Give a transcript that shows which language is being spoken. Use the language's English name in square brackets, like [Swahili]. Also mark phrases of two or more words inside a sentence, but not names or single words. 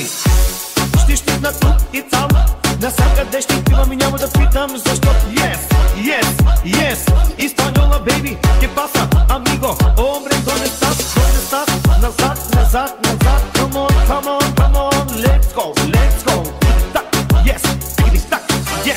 [Bulgarian] Ще щипна тук и там, насякъде ще пивам и няма да питам, защото [English] yes, yes, yes, [Bulgarian] Испаньола, baby, [Spanish] ¿qué pasa, amigo? Hombre, ¿dónde estás? ¿Dónde estás? [Bulgarian] Назад, назад, назад, [English] come on, come on, come on, let's go, let's go. Yes, yes.